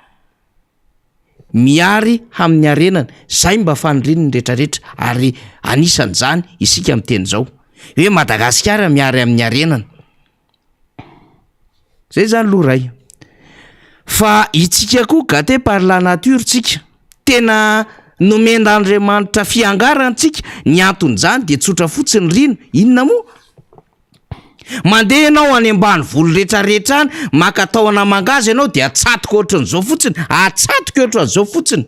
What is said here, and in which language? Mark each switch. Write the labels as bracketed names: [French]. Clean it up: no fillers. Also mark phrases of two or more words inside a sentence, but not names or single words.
[Malagasy] Miary amin'ny arenany, zay mba faniriany rehetrarehetra ary anisan'izany isika amin'ny teny zao hoe Madagasikara miary amin'ny arenany. Zay zany loray. Fa itsika koa [French] gâté par la nature [Malagasy] tsika, tena nomen'Andriamanitra fiangarantsika, ny anton'izany de tsotra fotsiny rino, inona moa? Mandeha ianao any ambany volo rehetrarehetra any, maka tahona mangazy ianao de atsatoka ohatran'izao fotsiny, atsatoka ohatran'izao fotsiny.